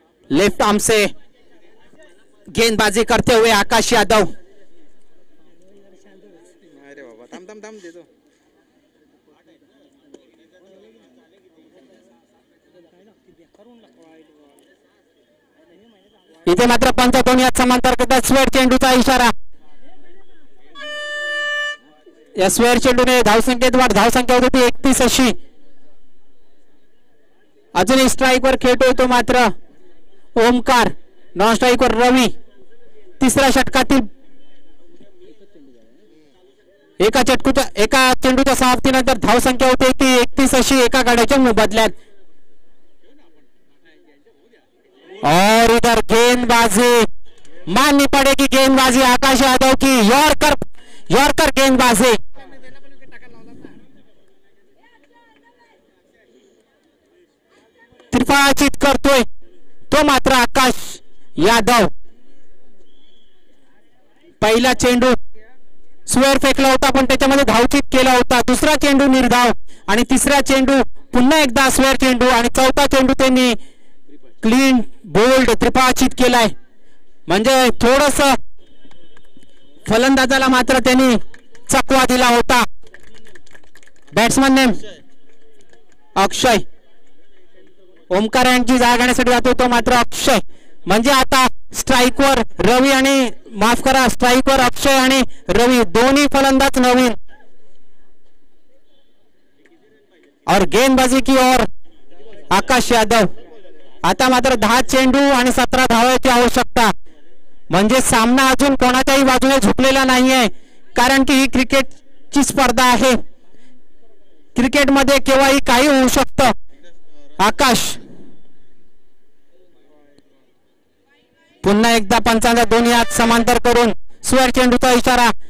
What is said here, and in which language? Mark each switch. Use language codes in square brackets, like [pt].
[hi] Left arm से गेंदबाजी करते हुए आकाश यादव. [mr] अरे बाबा थांब थांब थांब देतो. इथे मात्र पंच दोन्ही हात समांतर करतात. स्वेअर चेंडूचा इशारा. या स्वेअर चेंडूने धावसंख्येत वाढ. धावसंख्या होती 31 अशी. अजूनही स्ट्राईक वर खेळतोय तो मात्र ओमकार. नॉन स्ट्राईक वर रवी. तिसऱ्या षटकातील एका चेंडूच्या समाप्तीनंतर धावसंख्या होते ती 31 अशी एका गाड्याच्या मोबदल्यात. [hi] और इधर गेंदबाजी माननी पड़ेगी. गेंदबाजी आकाश यादव की. यॉर्कर गेंदबाजी. [mr] त्रिफळाचीत करतोय तो मात्र आकाश यादव. पहिला चेंडू स्वेअर फेकला होता पण त्याच्यामध्ये धावचीत केला होता. दुसरा चेंडू निर्धाव आणि तिसरा चेंडू पुन्हा एकदा स्वेअर चेंडू आणि चौथा चेंडू त्यांनी क्लीन बोल्ड त्रिफळाचीत केलाय. म्हणजे थोडस फलंदाजाला मात्र त्यांनी चकवा दिला होता. [en] batsman name [mr] अक्षय. ओमकार यांची जागा घेण्यासाठी जातो तो मात्र अक्षय. म्हणजे आता स्ट्राईकवर रवी आणि माफ करा स्ट्राईकवर अक्षय आणि रवी दोन्ही फलंदाज नवीन. [hi] और गेंदबाजी की ओर आकाश यादव. [mr] आता मात्र 10 चेंडू आणि 17 धावांची आवश्यकता. म्हणजे सामना अजून कोणाच्याही बाजूने झुकलेला नाहीये. कारण की ही क्रिकेटची स्पर्धा आहे. क्रिकेटमध्ये केव्हाही काही होऊ शकतं. आकाश पुन्हा एकदा पंचांचा दोन्ही हात समांतर करून स्वेअर चेंडूचा इशारा.